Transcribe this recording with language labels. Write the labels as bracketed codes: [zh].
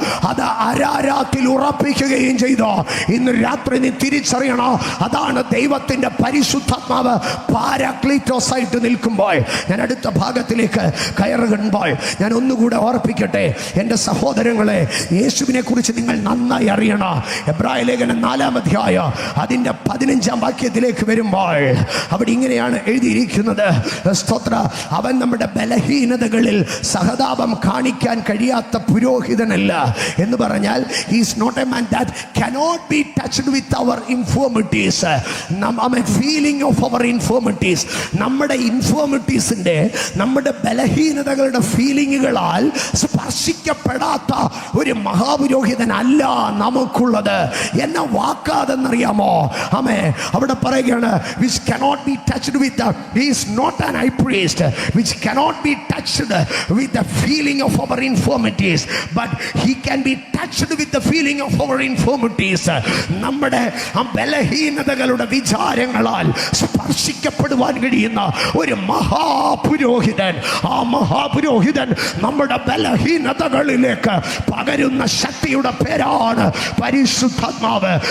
[ml] അത് അരാരാത്തിൽ ഉറപ്പിക്കുകയും ചെയ്തു. ഇന്ന് രാത്രി നീ തിരിച്ചറിയണം, അതാണ് ദൈവത്തിന്റെ പരിശുദ്ധാത്മാവ് പാരാക്ലീറ്റോസ് ആയിട്ട് നിൽക്കുമ്പോൾ. ഞാൻ അടുത്ത ഭാഗത്തിലേക്ക് കയറുമ്പോൾ ഞാൻ ഒന്നുകൂടെ ഓർപ്പിക്കട്ടെ എൻ്റെ സഹോദരങ്ങളെ, യേശുവിനെ കുറിച്ച് നിങ്ങൾ നന്നായി അറിയണം. എബ്രായ ലേഖനം 4-ാം അധ്യായം അതിൻ്റെ 15-ാം വാക്യത്തിലേക്ക് വരുമ്പോൾ അവിടെ ഇങ്ങനെയാണ് എഴുതിയിരിക്കുന്നത്. സ്തോത്ര. അവൻ നമ്മുടെ ബലഹീനതകളിൽ സഹതാപം കാണിക്കാൻ കഴിയാത്ത പുരോഹിതനല്ല എന്ന് പറഞ്ഞാൽ [en] he is not a man that cannot be touched with our infirmities. feeling of our infirmities, [ml] നമ്മുടെ ഇൻഫോർമിറ്റീസിന്റെ, നമ്മുടെ ബലഹീനതകളുടെ ഫീലിങ്ങുകളാൽ സ്പർശിക്കപ്പെടാത്ത ഒരു മഹാപുരോഹിതനല്ല നമുക്കുള്ളത് എന്ന വാക്കാതെന്നറിയാമോ? ആമേ. അവിടെ പറയുകയാണ് [en] which cannot be touched with he is not an high priest which cannot be touched with the feeling of our infirmities, but he can be touched with the feeling of our infirmities. [ml] നമ്മുടെ ബലഹീനതകളുടെ വിചാരങ്ങളാൽ സ്പർശിക്കപ്പെടുവാൻ കഴിയുന്ന ഒരു മഹാപുരോഹിതൻ. ആ മഹാപുരോഹിതൻ നമ്മുടെ ബലഹീനതകളിലേക്ക് പകരുന്ന ശക്തിയുടെ പേരാണ് പരിശുദ്ധാത്മാവ്.